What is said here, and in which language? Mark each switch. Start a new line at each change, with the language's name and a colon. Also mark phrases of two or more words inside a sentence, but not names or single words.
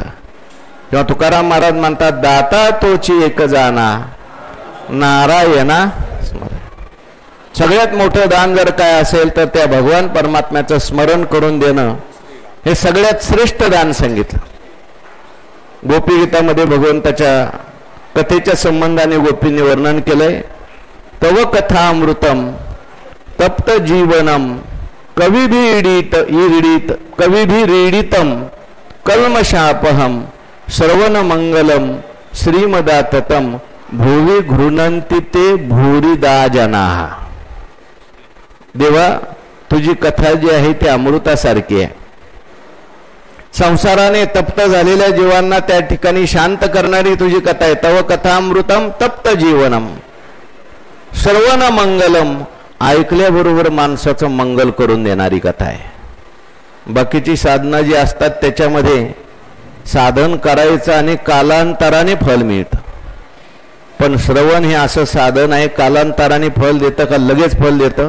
Marathi: तेव्हा तुकाराम महाराज म्हणतात, दाता तोची एक जाना नारायणा स्मरण. सगळ्यात मोठं दान जर काय असेल तर त्या भगवान परमात्म्याचं स्मरण करून देणं हे सगळ्यात श्रेष्ठ दान सांगितलं. गोपीगीतामध्ये भगवंताच्या कथेच्या संबंधाने गोपींनी वर्णन केलंय.
Sanskrit: तव कथामृतम तप्त जीवनम कविभिरीडितम कल्मशापहम श्रवण मंगलम श्रीमदाततम भुवि घृणंती ते भूरिदा जनाः.
Marathi: देवा, तुझी कथा जी आहे ती अमृतासारखी आहे. संसाराने तप्त झालेल्या जीवांना त्या ठिकाणी शांत करणारी तुझी कथा आहे.
Sanskrit: तव कथामृतम तप्त जीवनम श्रवण मंगलम,
Marathi: ऐकल्याबरोबर माणसाचं मंगल करून देणारी कथा आहे. बाकीची साधना जी असतात त्याच्यामध्ये साधन करायचं आणि कालांतराने फल मिळतं. पण श्रवण हे असं साधन आहे, कालांतराने फल देतं का लगेच फल देतं?